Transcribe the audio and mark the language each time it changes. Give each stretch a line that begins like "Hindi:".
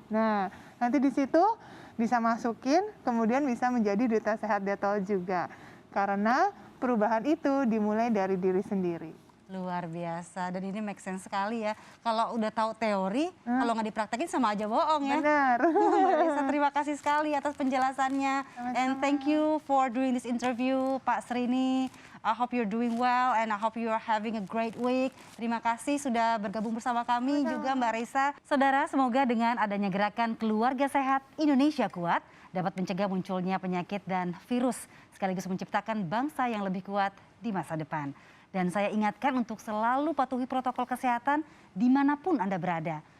Indonesian: Nah, nanti di situ bisa masukin, kemudian bisa menjadi Duta Sehat Dettol juga. Karena perubahan itu dimulai dari diri sendiri. Luar biasa, dan ini make sense sekali ya. Kalau udah tahu teori, kalau nggak dipraktekin sama aja bohong ya. Benar. Mbak Risa, terima kasih sekali atas penjelasannya.
English: And thank you for doing this interview, Pak Srini. I hope you're doing well and I hope you are having a great week.
Indonesian: Terima kasih sudah bergabung bersama kami juga Mbak Risa. Saudara, semoga dengan adanya gerakan Keluarga Sehat Indonesia Kuat dapat mencegah munculnya penyakit dan virus, sekaligus menciptakan bangsa yang lebih kuat di masa depan. Dan saya ingatkan untuk selalu patuhi protokol kesehatan dimanapun Anda berada.